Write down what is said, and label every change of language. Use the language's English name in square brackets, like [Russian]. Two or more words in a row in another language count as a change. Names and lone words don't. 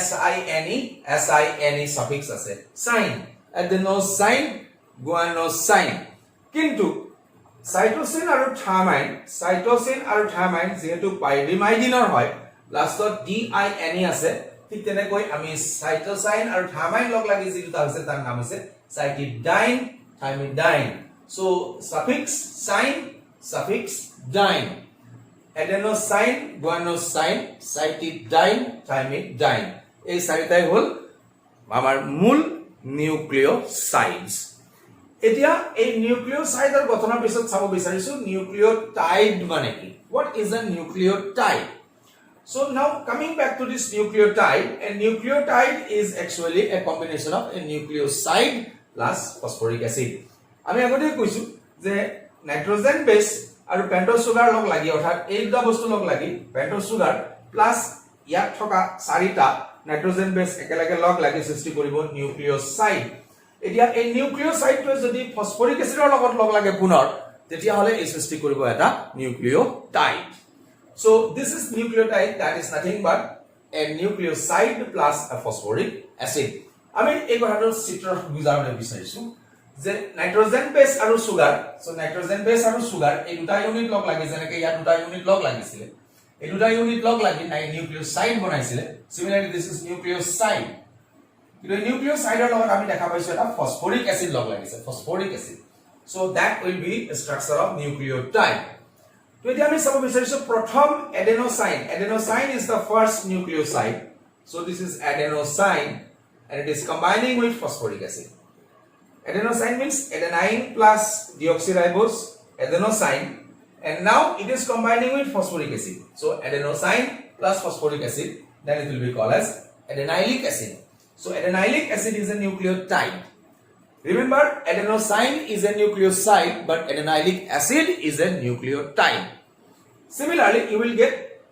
[Assamese] SINE সাফিক্স আছে সাইন এডেনোসাইন গুৱানোসাইন কিন্তু সাইটোসিন আৰু থায়ামাইন যেহেতু পাইৰিমাইডিনৰ হয় লাষ্টত DINE আছে ঠিক তেনেকৈ আমি সাইটোসাইন আৰু থায়ামাইন লগ লাগি যি দুটা হৈছে তাৰ নাম হৈছে সাইটিডাইন থাইমিডাইন [English] so suffix sine suffix dine [Assamese] এডেনোসাইন গুৱানোসাইন সাইটিডাইন থাইমিডাইন এই চাৰিটাই হল আমাৰ মূল নিউক্লিওসাইডস এতিয়া এই নিউক্লিওসাইডৰ গঠনৰ পিছত চাব বিচাৰিছো নিউক্লিওটাইড মানে কি [English] what is a nucleotide so now coming back to this nucleotide a nucleotide is actually a combination of a nucleoside plus phosphoric [Assamese] acid আমি আগতে কৈছো যে [English] nitrogen base [Assamese] আৰু [English] pentose sugar [Assamese] লগ লাগি অৰ্থাৎ এই দুটা বস্তু লগ লাগি [English] pentose sugar plus [Assamese] ইয়াত থকা চাৰিটা [English] nitrogen base [Assamese] একেলগে লগ লাগি সৃষ্টি কৰিব নিউক্লিওসাইড এতিয়া এই নিউক্লিওসাইডটো যদি [English] phosphoric acid [Assamese] লগত লগ লাগে পুনৰ তেতিয়া হলে এই সৃষ্টি কৰিব এটা নিউক্লিওটাইড [English] so this is nucleotide that is nothing but a nucleoside plus a phosphoric acid [Assamese] আমি এই কথাটো চিত্ৰত বুজাবলৈ বিচাৰিছো যে [English] nitrogen base [Assamese] আৰু সুগাৰ so [English] nitrogen base [Assamese] আৰু সুগাৰ এই দুটা ইউনিট লগ লাগি যেনেকৈ ইয়াত দুটা ইউনিট লগ লাগিছিল এই দুটা ইউনিট লগ লাগি নিউক্লিওসাইড বনাইছিল [English] similarly this is nucleoside [Assamese] কিন্তু নিউক্লিওসাইডৰ লগত আমি দেখা পাইছো এটা [English] phosphoric acid [Assamese] লগ লাগিছে [English] phosphoric acid so that will be a structure of nucleotide [Assamese] তো এতিয়া আমি চাব বিচাৰিছো প্ৰথম [English] adenosine is the first nucleoside so this is adenosine and it is combining with phosphoric acid adenosine means adenine plus deoxyribose adenosine and now it is combining with phosphoric acid so adenosine plus phosphoric acid then it will be called as adenylic acid so adenylic acid is a nucleotide remember adenosine is a nucleoside but adenylic acid is a nucleotide similarly you will get